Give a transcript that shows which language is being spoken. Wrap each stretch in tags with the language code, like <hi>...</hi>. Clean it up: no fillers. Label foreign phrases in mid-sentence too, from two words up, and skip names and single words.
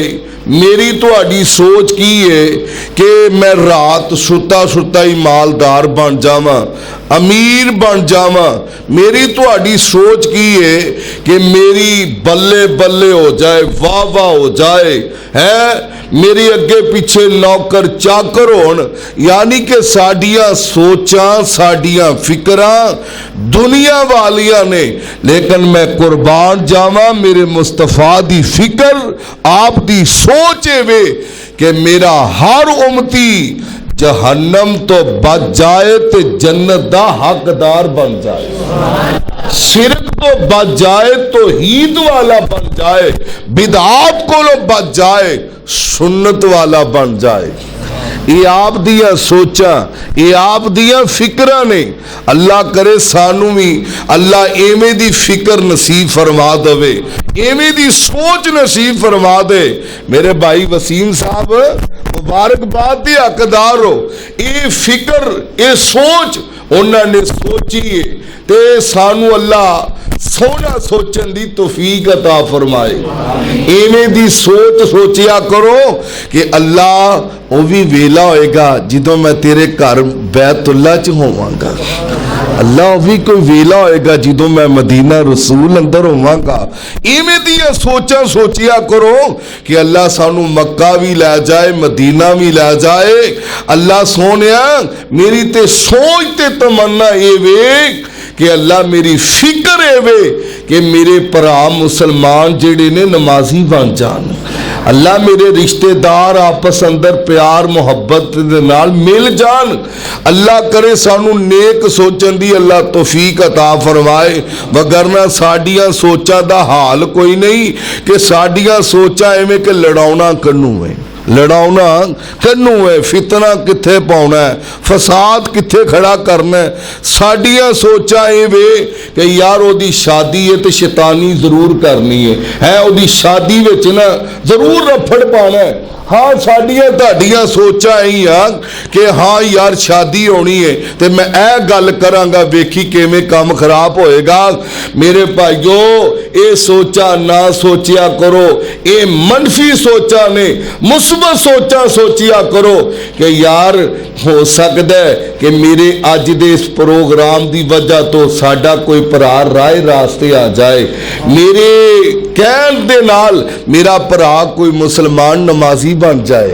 <pa>میری تہاڈی سوچ کی ہے کہ میں رات ستا ستا ہی مالدار بن جاواں، امیر بن جاواں۔ میری تہاڈی سوچ کی ہے کہ میری بلے بلے ہو جائے، واہ واہ ہو جائے، ہے میری اگے پیچھے نوکر چاکر ہون۔ یعنی کہ ساڈیاں سوچاں، ساڈیاں فکراں دنیا والیاں نے، لیکن میں قربان جاواں میرے مصطفیٰ دی فکر، آپ دی سوچ وے کہ میرا ہر امتی جہنم تو بچ جائے تے جنت دا حقدار بن جائے، شرک تو بچ جائے، توحید والا بن جائے، بدعات کو بچ جائے، سنت والا بن جائے۔ یہ آپ دیاں سوچاں، یہ آپ دیاں فکراں نے۔ اللہ کرے سانو بھی اللہ ایویں دی فکر نصیب فرما دے، ایویں دی سوچ نصیب فرما دے۔ میرے بھائی وسیم صاحب مبارکباد دی حقدار ہو۔ یہ فکر، یہ سوچ انہاں نے سوچی ہے تے سانو اللہ سونا سوچن دی توفیق عطا فرمائے۔ ایویں دی سوچ سوچیا کرو کہ اللہ وہ بھی ویلا ہوئے گا جدوں میں تیرے گھر بیت اللہ چ ہوواں گا، اللہ بھی کوئی ویلا ہوئے گا جدوں میں مدینہ رسول اندر ہوواں گا۔ ایویں دی سوچاں سوچیا کرو کہ اللہ سانو مکہ بھی لے جائے، مدینہ بھی لے جائے۔ اللہ سونیا میری تے سوچ تے تمنا اے وے کہ اللہ میری فکر اے وے کہ میرے بھرا مسلمان جڑے نے نمازی بن جان. اللہ میرے رشتے دار آپس اندر پیار محبت دے نال مل جان. اللہ کرے سانو نیک سوچن دی اللہ توفیق عطا فرمائے. وگرنہ ساڈیاں سوچاں دا حال کوئی نہیں کہ ساڈیاں سوچاں ایویں کہ لڑاؤنا کنوں ہے, لڑاؤنا کنوں ہے, فتنہ کتھے پاؤنا ہے, فساد کتھے کھڑا کرنا ہے. ساڈیاں سوچاں ایویں کہ یار او دی شادی ہے تے شیطانی ضرور کرنی ہے او دی شادی وچ نا ضرور رفڑ پانا ہے. ہاں ساڈیاں تہاڈیاں سوچاں ہی کہ ہاں یار شادی ہونی ہے تے میں اے گل کراں گا ویکھی کیویں کام خراب ہوئے گا. میرے بھائیو اے سوچاں نہ سوچیا کرو, اے منفی سوچاں نے, مثبت سوچاں سوچیا کرو کہ یار ہو سکتا ہے کہ میرے اج دے اس پروگرام دی وجہ تو ساڈا کوئی بھرا راہ راستے آ جائے, میرے کہن دے نال میرا بھرا کوئی مسلمان نمازی بن جائے.</pa>